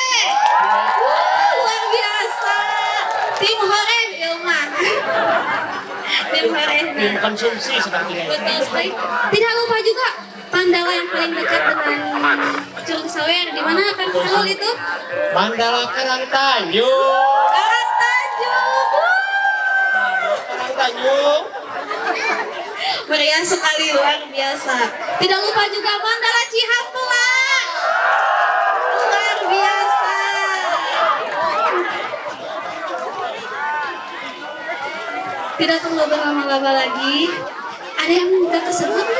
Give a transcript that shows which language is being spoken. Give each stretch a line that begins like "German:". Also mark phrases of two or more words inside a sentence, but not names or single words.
Indonesian: Luar biasa. Tim Horeh, Ilma. Tim Horeh. Tim konsumsi sepertinya. Betul sekali. Tidak lupa juga Mandala yang paling dekat dengan Curug Sawer. Di mana akan Fahrul itu? Mandala Karangtanjung. Karangtanjung. Karangtanjung. Meriah sekali, luar biasa. Tidak lupa juga Mandala Cihampelas. Luar biasa. Tidak perlu berlama-lama lagi. Ada yang udah kesebut nggak?